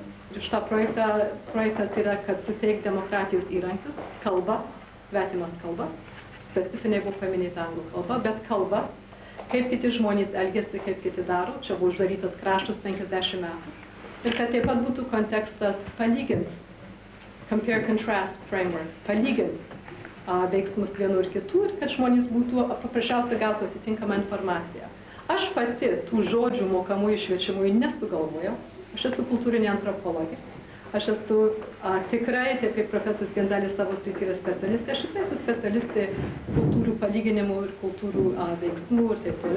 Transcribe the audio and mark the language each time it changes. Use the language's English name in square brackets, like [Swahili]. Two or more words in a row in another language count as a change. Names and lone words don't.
[Lithuanian] Ir šitą projektas yra, kad suteik demokratijos įrankius, kalbas, svetimas kalbas, specifiniai buvo paminėta anglų kalba, bet kalbas, kaip kiti žmonės elgiasi, kaip kiti daro, čia buvo uždarytas kraštus 50 metų. Ir kad taip pat būtų kontekstas palyginti, [English] compare-contrast framework, [Lithuanian] palyginti veiksmus vienų ir kitų, ir kad žmonės būtų paprasčiausiai gautų atitinkamą informaciją. Aš pati tų žodžių mokamųjų šviečiamųjų nesugalvojau. Aš esu kultūrinė antropologė. Aš esu tikrai, taip kaip profesorius Genzelis savo srity yra specialistė, aš tikrai esu specialistė kultūrų palyginimų ir kultūrų veiksmų ir taip toliau.